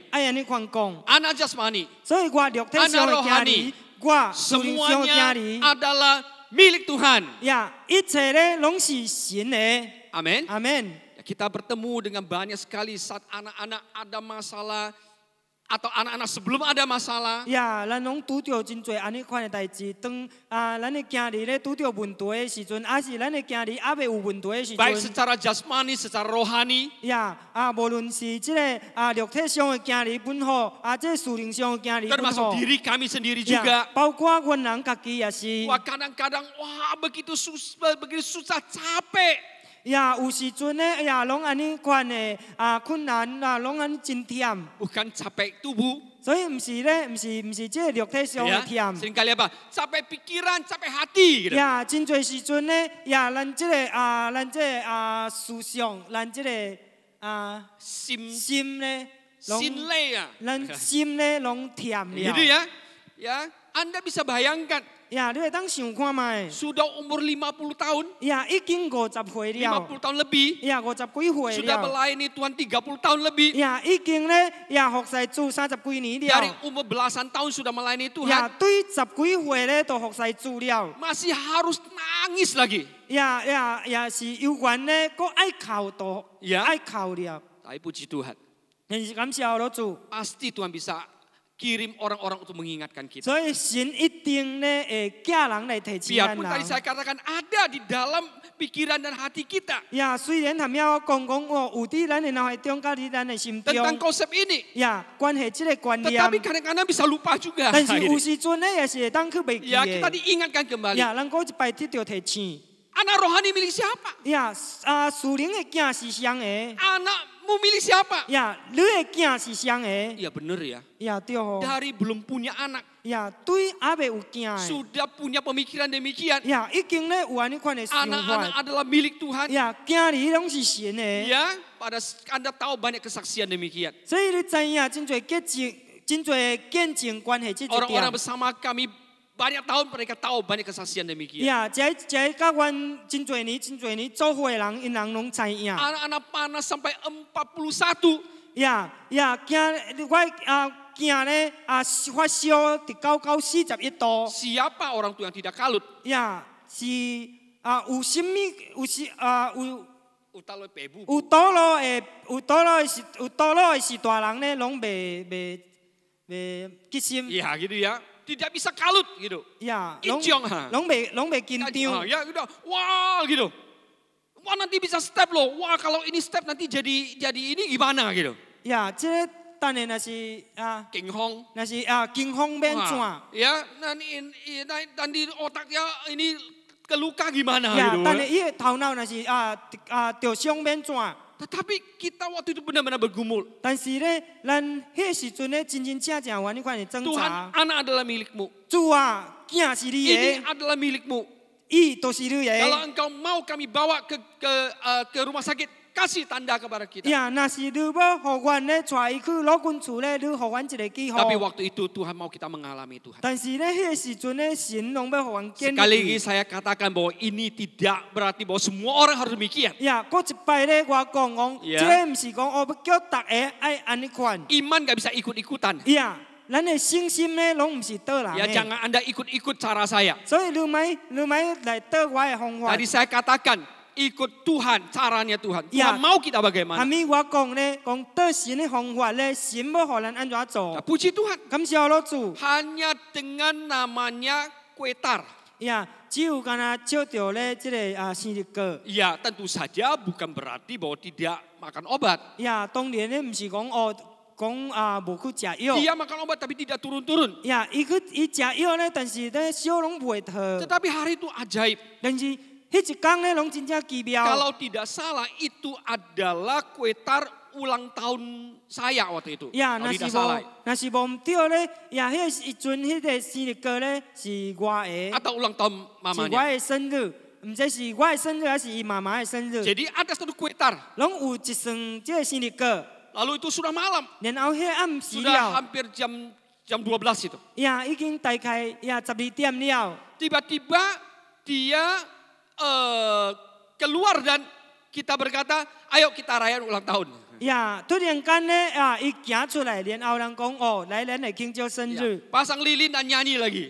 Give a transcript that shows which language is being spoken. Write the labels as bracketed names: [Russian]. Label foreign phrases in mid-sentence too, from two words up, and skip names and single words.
[Indonesian] Anak jasmani, anak rohani, semuanya adalah milik Tuhan. Amin. kita bertemu dengan banyak sekali saat anak-anak ada masalah atau anak-anak sebelum ada masalah. [Min Nan Chinese] 呀，咱拢拄着真侪安尼款的代志，当咱的行里咧拄着问题的时阵，还是咱的行里还未有问题的时 [Indonesian] Baik [Min Nan Chinese] 阵， [Indonesian] secara jasmani, secara rohani. [Min Nan Chinese] 呀无论是即个肉体上的行里本好，即个属灵上的行里本 [Indonesian] Termasuk [Min Nan Chinese] 好， [Indonesian] diri kami sendiri 呀 juga. [Min Nan Chinese] 包括阮人家己也是。 [Indonesian] Wah kadang-kadang wah begitu susah capek. [Min Nan Chinese] 呀，有时阵咧，拢安尼款的困难拢安尼真忝， [Indonesian] Bukan capek tubuh. [Min Nan Chinese] 所以毋是咧，毋是即个肉体上的 [Indonesian] Ya, [Min Nan Chinese] 忝。 [Indonesian] seringkali apa? Capek pikiran, capek hati gitu. [Min Nan Chinese] 呀，真侪时阵咧，咱即个思想，咱即个心咧， Sinlei ya. 咱心咧拢忝 [Indonesian] Gitu [Min Nan Chinese] 了。 [Indonesian] ya. Ya, Anda bisa bayangkan [Min Nan Chinese] 呀，你会当想看卖？ [Indonesian] sudah umur 50 tahun, [Min Nan Chinese] 呀，已经50岁了， [Indonesian] 50 tahun lebih, [Min Nan Chinese] 呀，50几岁 [Indonesian] sudah [Min Nan Chinese] 了。 [Indonesian] melayani Tuhan 30 tahun lebih. [Min Nan Chinese] 呀，已经咧，服侍主30几年 [Indonesian] Dari [Min Nan Chinese] 了。 [Indonesian] umur belasan tahun sudah melayani 呀， Tuhan, [Min Nan Chinese] 对10几岁咧都服侍主了。 [Indonesian] masih harus nangis lagi. [Min Nan Chinese] 呀，是有缘咧，搁爱哭都呀爱哭了。 [Indonesian] Tapi puji Tuhan, [Min Nan Chinese] 但是感谢我主， [Indonesian] pasti Tuhan bisa kirim orang-orang untuk mengingatkan kita. [Min Nan Chinese] 所以神一定咧会叫人来提醒咱 [Indonesian] Biarpun tadi [Min Nan Chinese] 人。 [Indonesian] saya katakan ada di dalam pikiran dan hati kita [Min Nan Chinese] 呀，虽然含了我讲有伫咱的脑海中，甲伫咱的心 [Indonesian] tentang [Min Nan Chinese] 中， [Indonesian] konsep ini. [Min Nan Chinese] 呀，关系即个观念。 [Indonesian] Tetapi kadang-kadang bisa lupa juga. [Min Nan Chinese] 但是有时阵咧，也是会当去袂记 [Indonesian] Ya kita [Min Nan Chinese] 的。 [Indonesian] diingatkan kembali. [Min Nan Chinese] 呀，咱搁一摆得到提醒。 [Indonesian] Anak rohani milik siapa? [Min Nan Chinese] 呀，属灵的囝是谁的？ [Indonesian] Anakmu milik siapa? [Min Nan Chinese] 呀，你的囝是谁的？ [Indonesian] Ya benar ya. [Min Nan Chinese] 呀，对吼。 [Indonesian] Dari belum punya anak, [Min Nan Chinese] 呀，对还未有囝的。 [Indonesian] sudah punya pemikiran demikian. [Min Nan Chinese] 呀，已经咧有安尼款的想 [Indonesian] Anak-anak [Min Nan Chinese] 法。 [Indonesian] adalah milik Tuhan. [Min Nan Chinese] 呀，囝儿拢是神的。 [Indonesian] Ya, pada Anda tahu banyak kesaksian demikian. [Min Nan Chinese] 所以你知影真侪见证关系即一 [Indonesian] Orang-orang [Min Nan Chinese] 点。 [Indonesian] bersama kami banyak tahun mereka tahu banyak kesaksian demikian. [Min Nan Chinese] 呀，这甲阮真侪年做伙的人，因人拢知影。 [Indonesian] Anak-anak panas sampai 41. [Min Nan Chinese] 呀，我囝咧发烧伫40-41度。 [Indonesian] Siapa orang tua yang tidak kalut? [Min Nan Chinese] 呀，是有甚物有 Utalo pebu. 有倒落的是大人咧，拢袂结心。 [Indonesian] Ya gitu ya. Tidak bisa kalut gitu. 呀， Injong ha. [Min Nan Chinese] 拢袂紧张。 [Indonesian] Ya gitu. Wah gitu. Wah nanti bisa step loh. Wah kalau ini step nanti jadi ini gimana gitu. [Min Nan Chinese] 呀，即个等下若是 King Hong. 若是惊慌变怎？ [Indonesian] Ya nanti otaknya ini keluka gimana 呀， gitu. [Min Nan Chinese] 等下伊的头脑若是着伤变怎？ [Indonesian] Tetapi kita waktu itu benar-benar bergumul. [Min Nan Chinese] 但是咧，咱迄时阵咧，真正有你款的挣 [Indonesian] Tuhan [Min Nan Chinese] 扎。 [Indonesian] anak adalah milikmu. [Min Nan Chinese] 主啊，囝是你 [Indonesian] Ini [Min Nan Chinese] 的， [Indonesian] adalah milikmu. [Min Nan Chinese] 伊都是你 [Indonesian] Kalau [Min Nan Chinese] 的。 [Indonesian] engkau mau kami bawa ke rumah sakit, kasih tanda kepada kita. [Min Nan Chinese] 呀，若是你要互阮咧带伊去老君厝咧，你互阮一个记号。 [Indonesian] Tapi waktu itu Tuhan mau kita mengalami Tuhan. [Min Nan Chinese] 但是咧，迄个时阵咧，神拢要互阮建 [Indonesian] Sekali [Min Nan Chinese] 立 [Indonesian] lagi。saya katakan bahwa ini tidak berarti bahwa semua orang harus demikian. [Min Nan Chinese] 呀，搁一摆咧，我讲，呀即个毋是讲要叫逐个爱安尼款。 [Indonesian] Iman gak bisa ikut-ikutan. [Min Nan Chinese] 呀，咱的信心咧，拢毋是倒人 [Indonesian] Ya [Min Nan Chinese] 的。 [Indonesian] jangan Anda ikut-ikut cara saya. [Min Nan Chinese] 所以你咪来倒我的方法。 [Indonesian] Tadi saya katakan ikut Tuhan, caranya Tuhan. Ya. Tuhan mau kita [Min Nan Chinese] 下 [Indonesian] bagaimana. [Min Nan Chinese] 面我讲咧，讲倒神的方法咧，神要互咱安怎 [Indonesian] Nah, [Min Nan Chinese] 做？ [Indonesian] puji Tuhan. [Min Nan Chinese] 感谢我主。 [Indonesian] Hanya dengan namanya kuetar. [Min Nan Chinese] 呀，只有敢若照着咧，即个生日果。 [Indonesian] Ya tentu saja bukan berarti bahwa tidak makan obat. [Min Nan Chinese] 呀，当然咧，毋是讲无去食药。 [Indonesian] Dia makan obat tapi tidak turun-turun. [Min Nan Chinese] 呀，伊食药咧，但是咧烧拢袂退。 [Indonesian] Tetapi hari itu ajaib. [Min Nan Chinese] 但是迄一工咧，拢真正奇妙。 [Indonesian] Kalau tidak salah itu adalah kuetar ulang tahun saya waktu itu. 呀， Kalau tidak salah. [Min Nan Chinese] 若是无毋对咧，呀，迄时阵迄个生日歌咧是我的， [Indonesian] Atau ulang tahun [Min Nan Chinese] 是我 [Indonesian] mamanya. [Min Nan Chinese] 的生日，毋知是我的生日还是伊妈妈的生日， [Indonesian] Jadi ada satu kuetar. [Min Nan Chinese] 拢有一算即个生日歌， [Indonesian] Lalu itu sudah malam. [Min Nan Chinese] 然后迄暗时 [Indonesian] Sudah [Min Nan Chinese] 了， [Indonesian] hampir jam 12 itu. [Min Nan Chinese] 呀，已經大概12點了， [Indonesian] Tiba-tiba dia keluar dan kita berkata, ayo kita rayakan ulang tahun. [Min Nan Chinese] 呀，突然间呢啊，伊行出来，然后人讲哦，来咱来庆祝生 [Indonesian] Ya, [Min Nan Chinese] 日。 [Indonesian] pasang lilin dan nyanyi lagi.